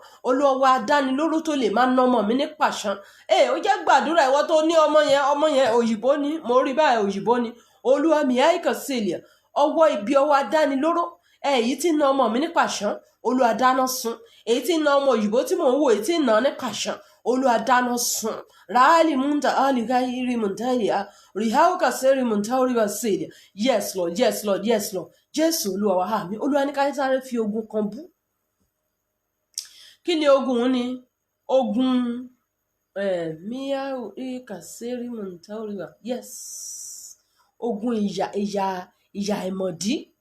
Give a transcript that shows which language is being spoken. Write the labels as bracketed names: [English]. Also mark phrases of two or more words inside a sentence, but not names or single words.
[Yoruba] Olúwa ọwọ́ adánilóró tó lè máa ná ọmọ mi ní pàṣán. Ó jẹ́ gbàdúrà, ìwọ tó ní ọmọ yẹn òyìnbó ni, mo rí báyìí òyìnbó ni. Olúwa Miai Kaselia, ọwọ́ ibi, ọwọ́ adánilóró èyí tí ń ná ọmọ mi ní pàṣán, Olúwa dáná sun. Èyí tí ń ná ọmọ òyìnbó tí mò ń wò, èyí tí ń ná ní pàṣán, Olúwa dáná sun. Ráàlì múntà àlìkáyìrì múntàlìá rìháù Kaseri Muntauri Baselia. [English] Yes Lord, yes Lord, yes Lord. [Yoruba] Jésù Olúwa wa, àmín. Olúwa ní ká sáré fi ogun kan bú. Kí ni ogun ni? Ogun Miai Kaseri Muntauri ba. Yes. Ogun ìyà ìmọ̀dí.